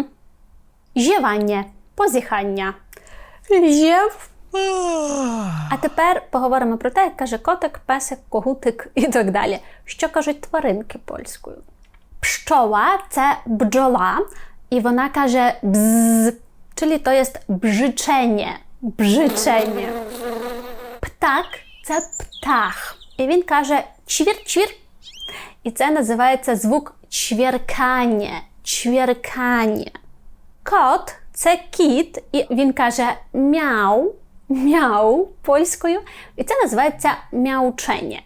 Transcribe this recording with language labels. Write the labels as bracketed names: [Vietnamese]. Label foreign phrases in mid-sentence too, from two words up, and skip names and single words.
[Ukrainian] Зєвання, позіхання. Зєв. А тепер поговоримо про те, як каже котик, песик, когутик і так далі. Що кажуть тваринки польською? Pszczoła – це бджола, і вона каже бзз, [Polish] czyli to jest brzyczenie. Brzyczenie. [Ukrainian] Птак – це птах, і він каже чвір-чвір. І це називається звук чвіркання. Чвіркання. Кот – це кіт, і він каже мяу, мяу польською, і це називається мяучення.